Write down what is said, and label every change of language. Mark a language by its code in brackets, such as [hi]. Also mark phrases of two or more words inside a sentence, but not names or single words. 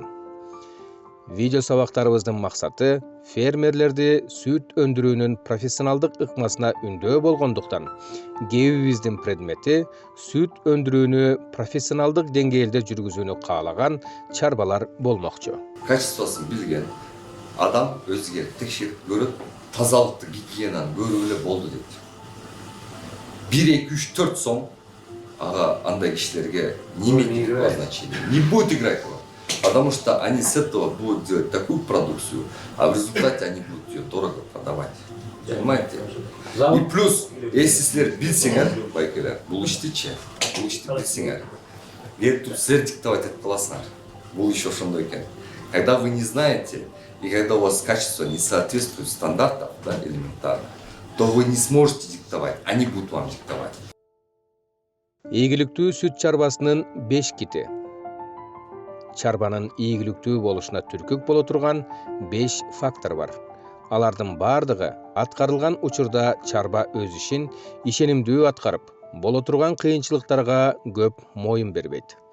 [ky] Видео сабактарыбыздын максаты фермерлерди сүт өндүрүүнүн профессионалдык ыкмасына үндөө болгондуктан, кебибиздин предмети сүт өндүрүүнү профессионалдык деңгээлде жүргүзүүнү каалаган чарбалар болмокчу. Качествосын билген адам өзгө текшерип көрөт, тазалыкты, гигиенаны көрүп эле болду дейт. [ru] 1, 2, 3, 4 [ky] сом андай кишилерге [ru] не имеет значения, не будет играть роль. Потому что они с этого будут делать такую продукцию, а в результате они будут ее дорого продавать. Понимаете? И плюс, если [ky] силер билсеңер, байкелер, бул иштичи, бул ишти билсеңер, тут силер диктовать этип каласыңар. Бул еще ошондой экен. [ru] Когда вы не знаете, и когда у вас качество не соответствует стандартам, да, элементарно, то вы не сможете диктовать, они будут вам диктовать. [ky] Ийгиликтүү сүт чарбасынын 5 кити. Чарбанын ийгиликтүү болушуна түркүк боло турган 5 фактор бар. Алардын бардыгы аткарылган учурда чарба өз ишин ишенимдүү аткарып, боло турган кыйынчылыктарга көп моюн бербейт.